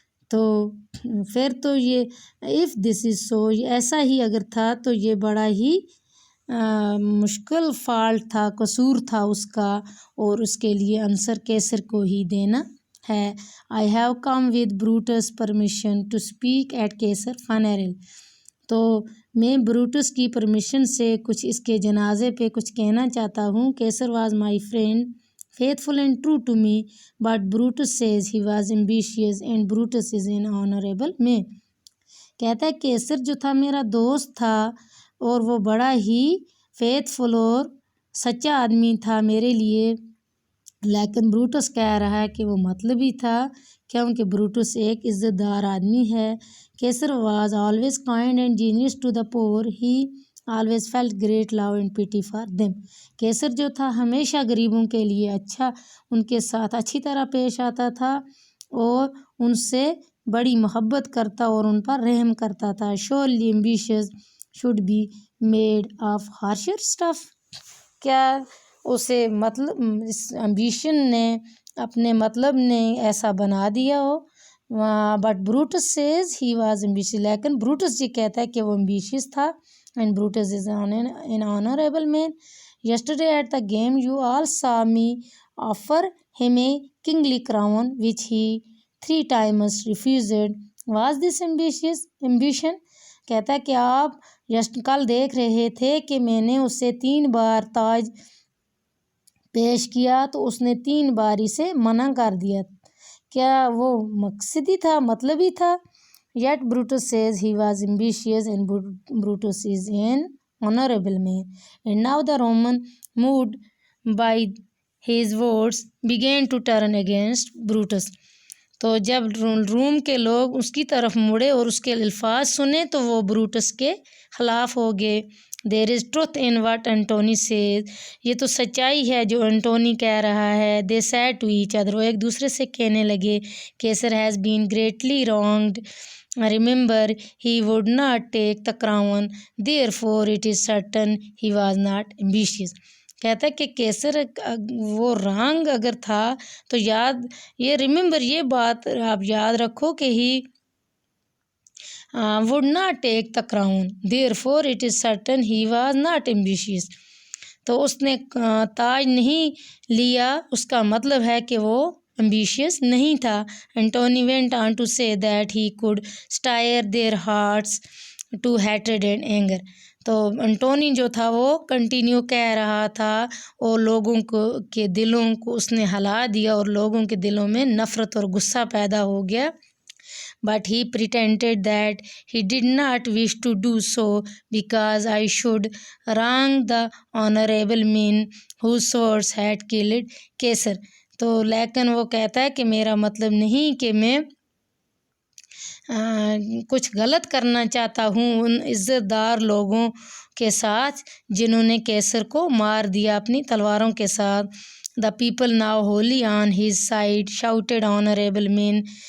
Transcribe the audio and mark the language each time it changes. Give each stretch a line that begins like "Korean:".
Urdu: تو پھر تو یہ
English: if this is so
Urdu: ایسا ہی اگر تھا تو یہ بڑا ہی مشکل فالٹ تھا، قصور تھا اس کا، اور اس کے لیے آنسر کیسر کو ہی دینا ہے۔
English: I have come with Brutus' permission to speak at Caesar funeral.
Urdu: تو میں بروٹس کی پرمیشن سے کچھ اس کے جنازے پہ کچھ کہنا چاہتا ہوں۔
English: Caesar was my friend, faithful and true to me, but Brutus says he was ambitious and Brutus is an honorable man.
Urdu: کہتا ہے کیسر جو تھا میرا دوست تھا اور وہ بڑا ہی فیتھفل اور سچا آدمی تھا میرے لیے، لیکن بروٹس کہہ رہا ہے کہ وہ مطلبی تھا کیونکہ بروٹس ایک عزت دار آدمی ہے۔ کیسر
English: was always kind and generous to the poor. He always felt great love and pity for them.
Urdu: کیسر جو تھا ہمیشہ غریبوں کے لیے ان کے ساتھ اچھی طرح پیش آتا تھا اور ان سے بڑی محبت کرتا اور ان پر رحم کرتا تھا۔
English: Surely ambitious should be made of harsher stuff.
Urdu: کیا اسے اس ambition نے اپنے مطلب نے ایسا بنا دیا ہو؟
English: But Brutus says he was ambitious.
Urdu: لیکن بروٹس یہ کہتا ہے کہ وہ ambitious تھا
English: and Brutus is an honorable man. Yesterday at the game you all saw me offer him a kingly crown which he 3 times refused. Was this ambition?
Urdu: کہتا ہے کہ آپ کل دیکھ رہے تھے کہ میں نے اسے 3 بار تاج پیش کیا تو اس نے 3 بار اسے منع کر دیا۔ کیا وہ مقصدی تھا، مطلبی تھا؟
English: Yet Brutus says he was ambitious and Brutus is an honorable man. And now the Roman, moved by his words, began to turn against Brutus.
Urdu: تو جب روم کے لوگ اس کی طرف مڑے اور اس کے الفاظ سنے تو وہ بروٹس کے خلاف ہو گئے۔
English: There is truth in what Antony says.
Urdu: یہ تو سچائی ہے جو انٹونی کہہ رہا ہے۔
English: They said to each other.
Urdu: وہ ایک دوسرے سے کہنے لگے
English: Caesar has been greatly wronged. Remember, he would not take the crown. Therefore, it is certain he was not ambitious.
Urdu: کہتا ہے کہ کیسر وہ رانگ اگر تھا تو یہ ریممبر یہ بات آپ یاد رکھو کہ ہی
English: would not take the crown. Therefore it is certain he was not ambitious.
Urdu: تو اس نے تاج نہیں لیا، اس کا مطلب ہے کہ وہ ambitious نہیں تھا.
English: Antony went on to say that he could stir their hearts to hatred and anger.
Urdu: تو انٹونی جو تھا وہ کنٹینیو کہہ رہا تھا اور لوگوں کے دلوں کو اس نے ہلا دیا اور لوگوں کے دلوں میں نفرت اور غصہ پیدا ہو گیا.
English: But he pretended that he did not wish to do so because I should wrong the honorable men whose swords had killed Caesar.
Urdu: تو لیکن وہ کہتا ہے کہ میرا مطلب نہیں کہ میں کچھ غلط کرنا چاہتا ہوں ان عزت دار لوگوں کے ساتھ جنہوں نے کیسر کو مار دیا اپنی تلواروں کے ساتھ.
English: The people now wholly on his side shouted honorable men.